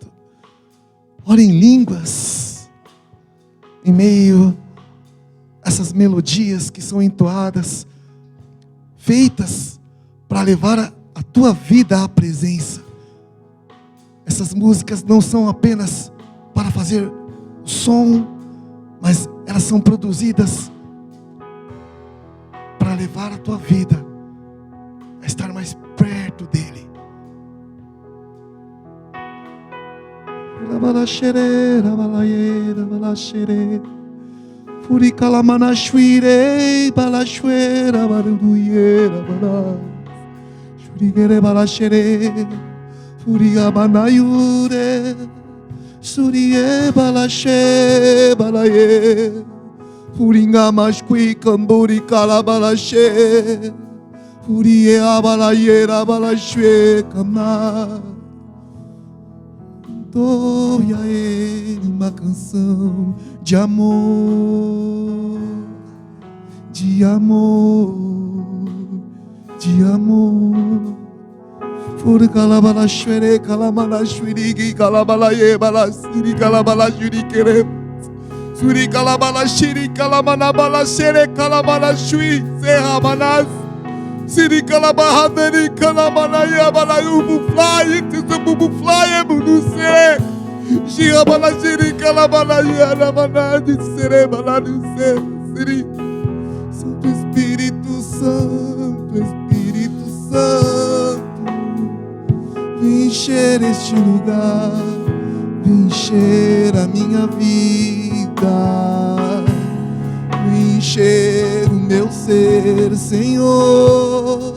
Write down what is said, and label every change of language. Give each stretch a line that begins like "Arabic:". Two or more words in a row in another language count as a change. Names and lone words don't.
Portuguese: Ore em línguas, em meio a essas melodias que são entoadas, feitas para levar a tua vida à presença. Essas músicas não são apenas para fazer som, mas elas são produzidas para levar a tua vida a estar mais perto dele. Furicalamanashwire balashwera baruduyera bala shurigere balashere furigabanayure surie balashe balaye furingamashkwi kamburi kalabalashe furie abalayera balashwe kama. Doe a Ele uma canção de amor, de amor, de amor. Fur calabala xere calamala xurigi calabalaye balasiri calabala xurikere suri calabala xiri calamana bala xere calamala xui serra manas siri calabahaderi calamanaia balayubu fly tubu fly munuse xia bala xiri calabalaia ramanadi sere balanuse siri. Santo Espírito Santo, Espírito Santo, vem encher este lugar, vem encher a minha vida. lugar, encher o meu ser, Senhor.